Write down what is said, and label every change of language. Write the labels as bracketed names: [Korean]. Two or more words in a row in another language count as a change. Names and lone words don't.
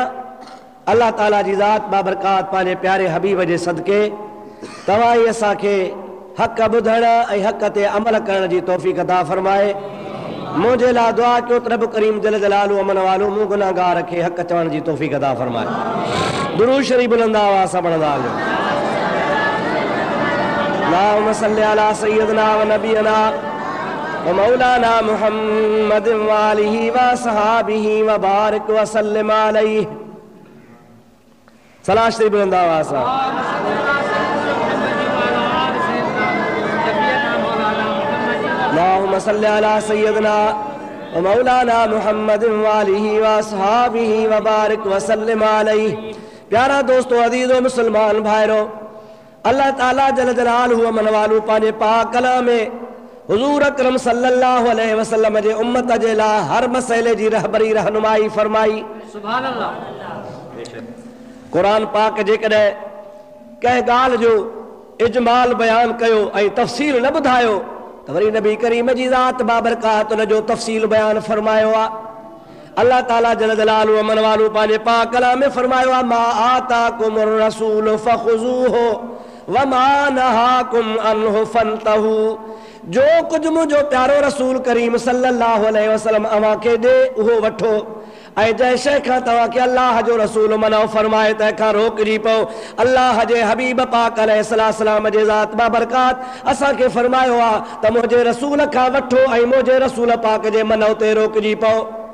[Sindhi] अल्लाह ताला जी ज़ात बाबरकात पंहिंजे प्यारे हबीब जे सदके तव्हां ई असांखे हक़ ॿुधण ऐं हक़ ते अमल करण जी तौफ़ीक़ अता फरमाए। मुझे ला दुआ कयो त रब करीम [Arabic] جل جلاله [Sindhi] अमन वालो मूं गुनाहगार खे हक़ चवण जी तौफ़ीक़ अता फरमाए। दुरूद शरीफ बुलंद आवाज़ सां पढ़ंदा हलियो। [Arabic] اللهم صل على سيدنا ونبينا ومولانا محمد وآله وصحبه وبارك وسلم عليه. [Sindhi] सलात शरीफ बुलंद आवाज़ सां। [Arabic] اللهم صل على سيدنا ومولانا محمد وآله وأصحابه وبارك وسلم عليه. [Sindhi] प्यारा दोस्तों, अज़ीज़ो मुसलमान भाइरो, अल्लाह ताला [Arabic] جل جلاله [Sindhi] अमन वालू पंहिंजे पाक कलाम में हुज़ूर अकरम [Arabic] صلى الله عليه وسلم [Sindhi] जे उम्मत जे लाइ हर मसइले जी रहबरी रहनुमाई फरमाई। [Arabic] سبحان الله. [Sindhi] क़ुरान पाक जेकॾहिं कंहिं ॻाल्हि जो इजमाल बयान कयो ऐं तफ़सील न ॿुधायो त वरी नबी करीम जी ज़ात बाबरकात उन जो तफ़सील बयान फरमायो आहे। अल्लाह ताला [Arabic] جل جلاله [Sindhi] अमन वालू पंहिंजे पाक कलाम में फरमायो आहे, [Arabic] ما آتاكم الرسول فخذوه وما نهاكم عنه فانتهوا. [Sindhi] जो कुझु मुंहिंजो प्यारो रसूल करीम [Arabic] صلى الله عليه وسلم [Sindhi] अव्हांखे ॾे उहो वठो, ऐं जंहिं शइ खां तव्हांखे अल्लाह जो रसूल मना फरमाए तंहिंखां रोकिजी पओ। अल्लाह जे हबीब पाक अलैहिस्सलाम जे ज़ात बाबरकात असांखे फरमायो आहे त मुंहिंजे रसूल खां वठो ऐं मुंहिंजे रसूल पाक जे मन ते रोकिजी पओ।